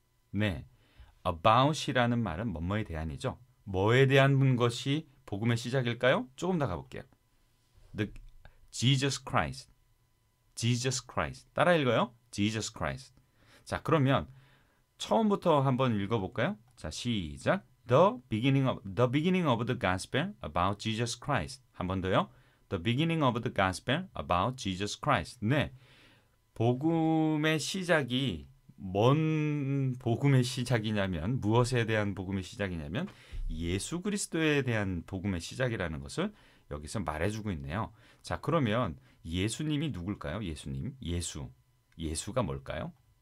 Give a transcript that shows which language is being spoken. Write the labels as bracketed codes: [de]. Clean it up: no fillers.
[ko] 네, about이라는 말은 뭐뭐에 대한이죠. 뭐에 대한 것이 복음의 시작일까요? 조금 더 가볼게요. Jesus Christ. 따라 읽어요. Jesus Christ. 자, 그러면 처음부터 한번 읽어볼까요? 자, 시작. [en] The beginning of the gospel about Jesus Christ. [ko] 한 번 더요. [en] The beginning of the gospel about Jesus Christ. [ko] 네, 복음의 시작이 뭔 복음의 시작이냐면 무엇에 대한 복음의 시작이냐면 예수 그리스도에 대한 복음의 시작이라는 것을 여기서 말해주고 있네요. 자, 그러면 예수님이 누굴까요? 예수님, 예수가 뭘까요?